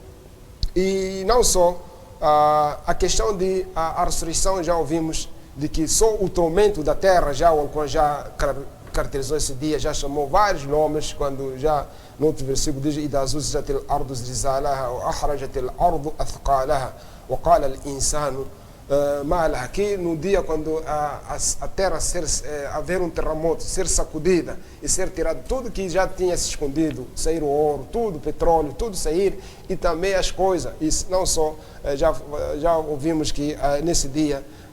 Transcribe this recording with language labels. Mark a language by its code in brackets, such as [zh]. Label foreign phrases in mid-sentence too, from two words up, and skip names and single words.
[pt] E não só a questão de a ressurreição, já ouvimos de que só o tormento da terra, já o Alcorão já caracterizou esse dia, já chamou vários nomes, quando já no outro versículo diz [ar] إذا زلزلت الأرض زلزالها وأخرجت الأرض أثقالها وقال الإنسان ما لها, [pt] que no dia quando a terra haver um terremoto, ser sacudida e ser tirado tudo que já tinha se escondido, sair o ouro, tudo, petróleo, tudo sair, e também as coisas, e não só, já ouvimos que nesse dia